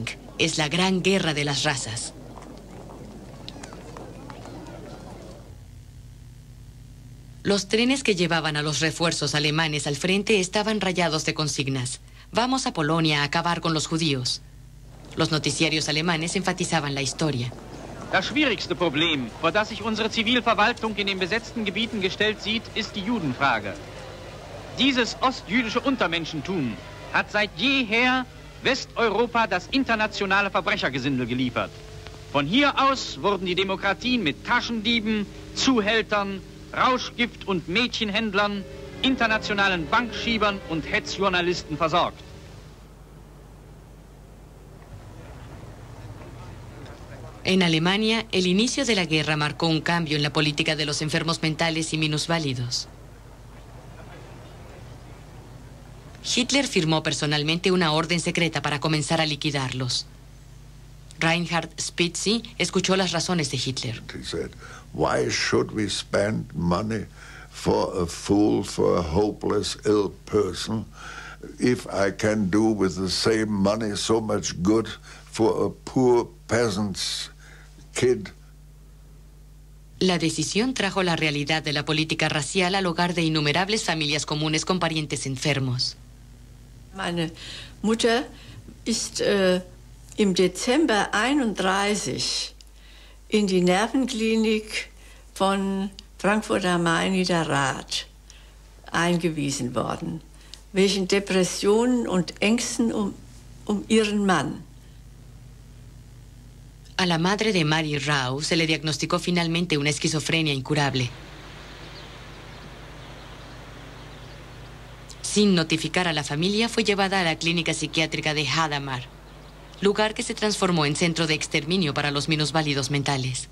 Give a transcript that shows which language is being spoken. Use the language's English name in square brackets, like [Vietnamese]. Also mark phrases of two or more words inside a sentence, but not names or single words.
[Spanish] Es la gran guerra de las razas. Los trenes que llevaban a los refuerzos alemanes al frente estaban rayados de consignas. Vamos a Polonia a acabar con los judíos. Los noticiarios alemanes enfatizaban la historia. [German] Das schwierigste Problem, vor das sich unsere Zivilverwaltung in den besetzten Gebieten gestellt sieht, ist die Judenfrage. Dieses ostjüdische Untermenschentum hat seit jeher Westeuropa das internationale Verbrechergesindel geliefert. Von hier aus wurden die Demokratien mit Taschendieben, Zuhältern, Rauschgift- und Mädchenhändlern, internationalen Bankschiebern und Hetzjournalisten versorgt. [Spanish] En Alemania, el inicio de la guerra marcó un cambio en la política de los enfermos mentales y minusválidos. Hitler firmó personalmente una orden secreta para comenzar a liquidarlos. Reinhard Spitzy escuchó las razones de Hitler. [English] He said, "Why should we spend money for a fool, for a hopeless, ill person, if I can do with the same money so much good for a poor peasant's kid?" [Spanish] La decisión trajo la realidad de la política racial al hogar de innumerables familias comunes con parientes enfermos. [German] Meine Mutter ist im Dezember 31 in die Nervenklinik von Frankfurt am Main Niederrad eingewiesen worden, wegen Depressionen und Ängsten um ihren Mann. [Spanish] A la madre de Mary Rau se le diagnosticó finalmente una esquizofrenia incurable. Sin notificar a la familia, fue llevada a la clínica psiquiátrica de Hadamar, lugar que se transformó en centro de exterminio para los minusválidos mentales.